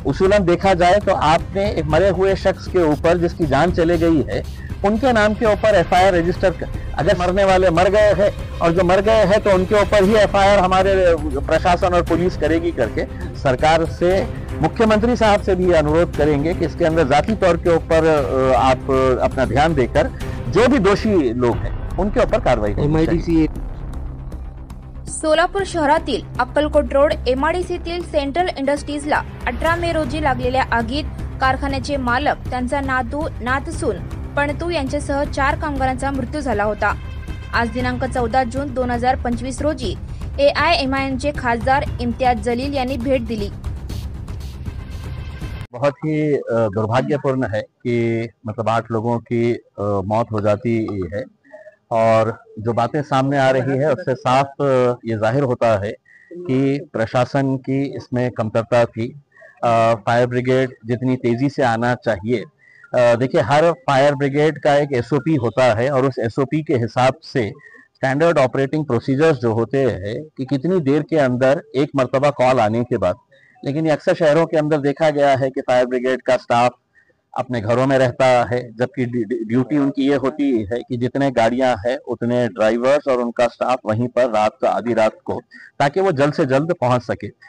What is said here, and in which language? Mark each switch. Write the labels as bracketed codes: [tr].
[hi] उसूलन देखा जाए तो आपने एक मरे हुए शख्स के ऊपर जिसकी जान चले गई है उनके नाम के ऊपर एफआईआर रजिस्टर कर, अगर मरने वाले मर गए हैं और जो मर गए हैं तो उनके ऊपर ही एफआईआर हमारे प्रशासन और पुलिस करेगी करके सरकार से, मुख्यमंत्री साहब से भी अनुरोध करेंगे कि इसके अंदर जाती तौर के ऊपर आप अपना ध्यान देकर जो भी दोषी लोग हैं उनके ऊपर कार्रवाई होनी चाहिए। [mr] सोलापूर शहरातील अक्कलकोट रोड एमआयडीसीतील सेंट्रल इंडस्ट्रीजला 18 मे रोजी लागलेल्या आगीत कारखान्याचे मालक, त्यांचा नातू, नातसून, पणतू यांच्यासह 4 कामगारांचा मृत्यू झाला होता। आज दिनांक 14 जून 2025 रोजी एआयएमआयएमचे खासदार इम्तियाज जलील यांनी भेट दिली। [hi] बहुत ही दुर्भाग्यपूर्ण है कि मतलब 8 लोगों की मौत हो जाती है और जो बातें सामने आ रही है उससे साफ ये जाहिर होता है कि प्रशासन की इसमें कमतरता थी। फायर ब्रिगेड जितनी तेजी से आना चाहिए, देखिए हर फायर ब्रिगेड का एक एसओपी होता है और उस एसओपी के हिसाब से स्टैंडर्ड ऑपरेटिंग प्रोसीजर्स जो होते हैं कि कितनी देर के अंदर एक मर्तबा कॉल आने के बाद, लेकिन ये अक्सर शहरों के अंदर देखा गया है कि फायर ब्रिगेड का स्टाफ अपने घरों में रहता है, जबकि ड्यूटी उनकी ये होती है कि जितने गाड़ियां हैं उतने ड्राइवर्स और उनका स्टाफ वहीं पर रात का आधी रात को, ताकि वो जल्द से जल्द पहुंच सके।